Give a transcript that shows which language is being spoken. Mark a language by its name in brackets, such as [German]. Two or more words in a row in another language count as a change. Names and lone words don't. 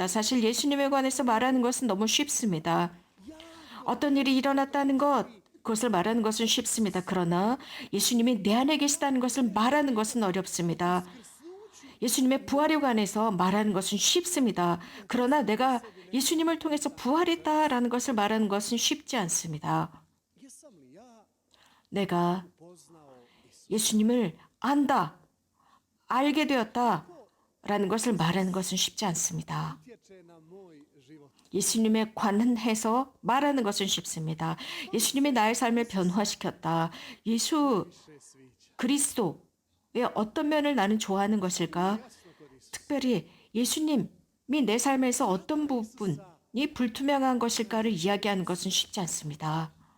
[Korean] 사실 예수님에 관해서 말하는 것은 너무 쉽습니다. 어떤 일이 일어났다는 것, 그것을 말하는 것은 쉽습니다. 그러나 예수님이 내 안에 계시다는 것을 말하는 것은 어렵습니다. 예수님의 부활에 관해서 말하는 것은 쉽습니다. 그러나 내가 예수님을 통해서 부활했다라는 것을 말하는 것은 쉽지 않습니다. [Croatian] Jesam li ja [Korean] 내가 [Croatian] poznao Isusa? [Korean] 예수님을 안다, 알게 되었다 라는 것을 말하는 것은 쉽지 않습니다. [Croatian] Utječe na moj život. [Korean] 예수님에 관해서 말하는 것은 쉽습니다. 예수님이 나의 삶을 변화시켰다. 예수 그리스도의 어떤 면을 나는 좋아하는 것일까? 특별히 예수님이 내 삶에서 어떤 부분이 불투명한 것일까를 이야기하는 것은 쉽지 않습니다.